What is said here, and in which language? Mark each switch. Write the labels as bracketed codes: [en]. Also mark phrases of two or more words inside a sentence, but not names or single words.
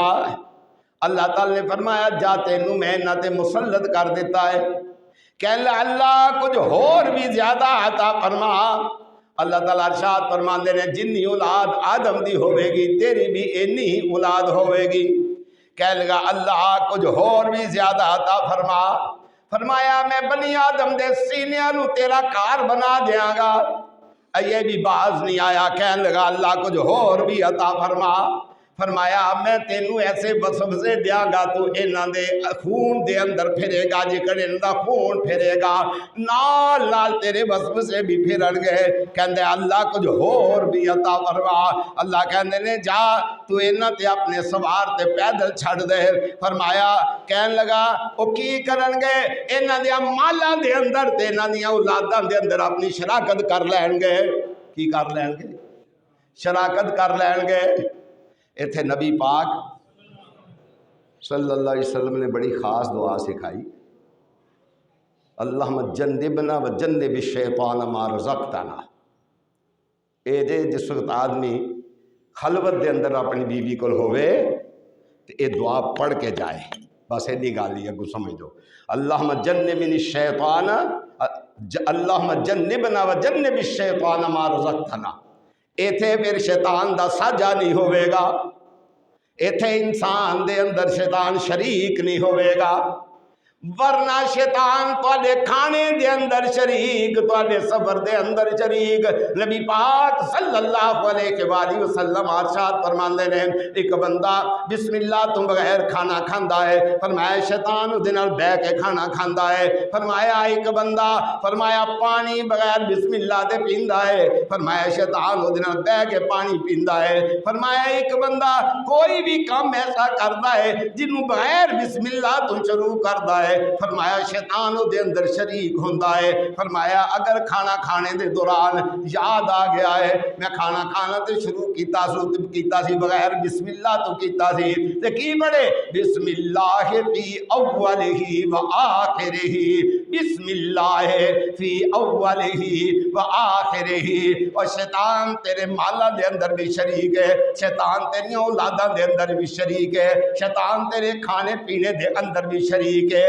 [pa] اللہ تعالیٰ نے فرمایا جا تینوں میں نہ تے مسلط کر دیتا ہے، [ur] کہ اللہ کچھ اور بھی زیادہ عطا فرما۔ [pa] اللہ تعالیٰ ارشاد فرماندے نے جنی اولاد آدم دی ہوئے گی تیری بھی اینی ہی اولاد ہوئے گی۔ [ur] کہہ لگا اللہ کچھ اور بھی زیادہ عطا فرما۔ [pa] فرمایا میں بنی آدم دے سینیاں نو تیرا کار بنا دیاں گا۔ [ur] یہ بھی باز نہیں آیا، کہنے لگا اللہ کچھ اور بھی عطا فرما۔ [pa] فرمایا میں تینوں ایسے وسوسے دیاں گا تو انہاں دے خون دے اندر پھرے گا، جکڑ انہاں دا خون پھرے گا نال نال تیرے وسوسے بھی پھرن گے۔ [ur] کہندے اللہ کچھ اور بھی عطا فرما۔ [pa] اللہ کہندے نے جا تو انہاں تے اپنے سوار تے پیدل چھڑ دے۔ فرمایا کہن لگا او کی کرن گے؟ انہاں دے مالاں دے اندر تے انہاں دی اولاداں دے اندر اپنی شراکت کر لین گے۔ کی کر لین گے؟ شراکت کر لین گے۔ [ur] ایتھے نبی پاک صلی اللہ علیہ وسلم نے بڑی خاص دعا سکھائی، [ar] اللہم جنبنا و جنب الشیطان ما رزقتنا۔ [pa] اے جے جس وقت آدمی خلوت دے اندر اپنی بیوی کو ہوئے تو اے دعا پڑھ کے جائے، بس ایڈی گل ہی اگوں سمجھ دو، [ar] اللہم جنبنی الشیطان، اللہم جنبنا و جنب الشیطان ما رزقتنا۔ [pa] ایتھے پھر شیطان دا ساجا نہیں ہوئے گا، ایتھے انسان دے اندر شیطان شریک نہیں ہوئے گا، ورنہ شیطان تواڈے کھانے دے اندر شریک، تواڈے سفر دے اندر شریک۔ نبی پاک صلی اللہ علیہ وآلہ وسلم ارشاد فرماندے نے ایک بندہ بسم اللہ تو بغیر کھانا کھاندا ہے، فرمایا شیطان اودے نال بہ کے کھانا کھاندا ہے۔ فرمایا ایک بندہ فرمایا پانی بغیر بسم اللہ دے پیندا ہے، فرمایا شیطان اودے نال بہ کے پانی پیندا ہے۔ فرمایا ایک بندہ کوئی بھی کام ایسا کردا ہے جنوں بغیر بسم اللہ تو شروع کردا ہے، فرمایا شیطان دے اندر شریک ہوندا ہے۔ فرمایا اگر کھانا کھانے دے دوران یاد آ گیا ہے میں کھانا کھانا تے شروع کیتا سی بغیر بسم اللہ تو کیتا سی تے کی پڑھے [ar] بسم اللہ فی اولہ و آخرہ، بسم اللہ فی اولہ و آخرہ۔ [pa] اور شیطان تیرے مالا دے اندر بھی شریک ہے، شیطان تیری اولاداں دے اندر بھی شریک ہے، شیطان تیرے کھانے پینے دے اندر بھی شریک ہے۔